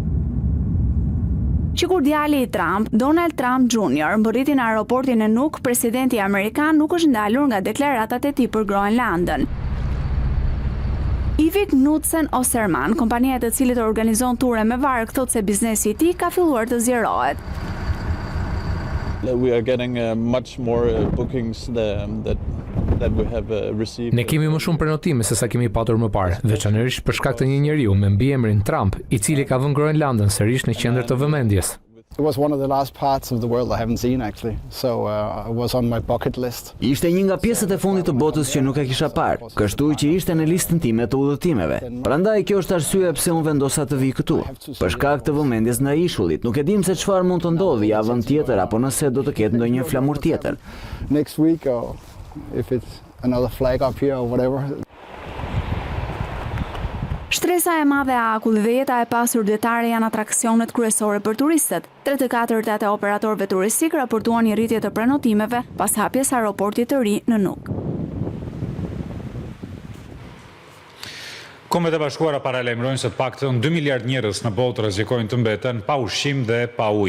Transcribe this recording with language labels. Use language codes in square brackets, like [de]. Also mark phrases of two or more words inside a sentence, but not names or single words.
[sq] Që kur djali i Trump, Donald Trump Jr. mbërriti në aeroportin e Nuuk, presidenti amerikan nuk është ndalur nga deklaratat e tij për Groenlandën. Ivik Knudsen Oserman, kompania e cilit organizon ture me varg, thotë se biznesi i tij ka filluar të zgjerohet. [en] We are getting much more bookings that we have received. [sq] Ne kemi më shumë prenotime se sa kemi patur më parë, veçanërisht për shkak të një njeriu me mbiemrin Trump, i cili ka vënë Groenlandën sërish në qendër të vëmendjes. [en] It was one of the last parts of the world I haven't seen actually, so it was on my bucket list. [sq] Ishte një nga pjesët e fundit të botës që nuk e kisha parë, kështu që ishte në listën time të udhëtimeve. Prandaj kjo është arsyeja pse unë vendosa të vi këtu. Për shkak të vëmendjes ndaj ishullit, nuk e dim se çfarë mund të ndodhë javën tjetër apo nëse do të ketë ndonjë flamur tjetër. [en] Next week or if it's another flag up here or whatever. [sq] Shtresa e madhe e akullit dhe jeta e pasur detare janë atraksionet kryesore për turistët. 3/4 e operatorëve turistik raportuan një rritje të prenotimeve pas hapjes aeroportit të ri në Nuuk. Kombet e Bashkuara paralajmërojnë se të paktën 2 miliard njerëz në botë rrezikojnë të mbeten pa ushqim dhe pa ujë.